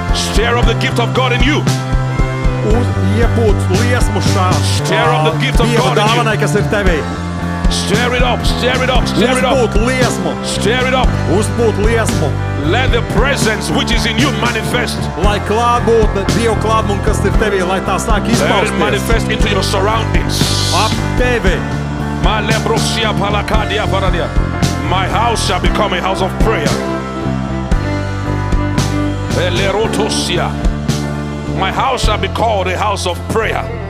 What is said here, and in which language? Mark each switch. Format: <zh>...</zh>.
<en>Stir up the gift of God in you.</en> <lv>Iepūt liesmu šā</lv> <en>Stir up the gift of</en> <lv>Dieva</lv> <en>God in you.</en> <lv>dāvanai, kas ir tevī.</lv> <en>Stir it up, stir it up, stir it up.</en> <lv>Uzpūt liesmu,</lv> <en>Stir it up.</en> <lv>uzpūt liesmu.</lv> <en>Let the presence which is in you manifest.</en> <lv>Lai klātbūtne, Dieva klātbūtne, kas ir tevī, lai tā sāk</lv> <en>Let it</en> <lv>izpausties</lv> <en>manifest into your surroundings.</en> <lv>ap tevi. Malebrosia palakadia paradia.</lv> <en>My house shall become a house of prayer. Elerotosia. My house shall be called a house of prayer.</en>